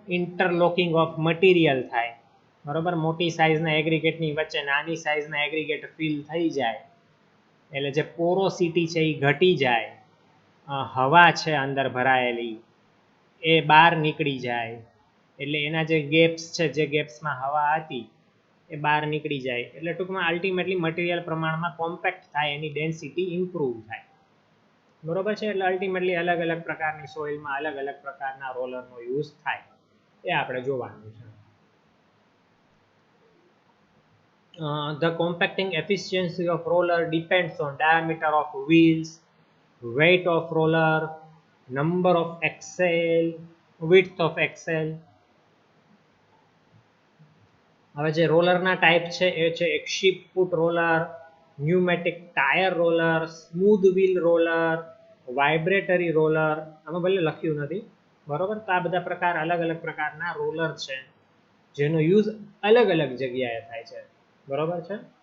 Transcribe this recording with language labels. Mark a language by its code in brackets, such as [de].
[gu] Interlocking of material થાય, બરોબર. મોટી સાઇઝના એગ્રીગેટની વચ્ચે નાની સાઇઝના એગ્રીગેટ ફિલ થઈ જાય એટલે જે પોરોસિટી છે એ ઘટી જાય, હવા છે અંદર ભરાયેલી એ બહાર નીકળી જાય, એટલે એના જે ગેપ્સ છે, જે ગેપ્સમાં હવા હતી એ બહાર નીકળી જાય, એટલે ટૂંકમાં અલ્ટિમેટલી મટીરિયલ પ્રમાણમાં કોમ્પેક્ટ થાય, એની ડેન્સિટી ઇમ્પ્રૂવ થાય, બરોબર છે. એટલે અલ્ટિમેટલી અલગ અલગ પ્રકારની સોઇલમાં અલગ અલગ પ્રકારના રોલરનો યુઝ થાય એ આપણે જોવાનું છે. [en] The compacting efficiency of roller depends on diameter of wheels, weight of roller, number of axle, width of axle. [gu] હવે જે રોલરના ટાઈપ છે એ છે એક શીપ ફૂટ roller, pneumatic tyre roller, smooth wheel roller, vibratory roller. આમાં ભલે લખ્યું નથી, બરોબર. તો આ બધા પ્રકાર, અલગ અલગ પ્રકારના રોલર છે જેનો યુઝ અલગ અલગ જગ્યાએ થાય છે, બરોબર છે.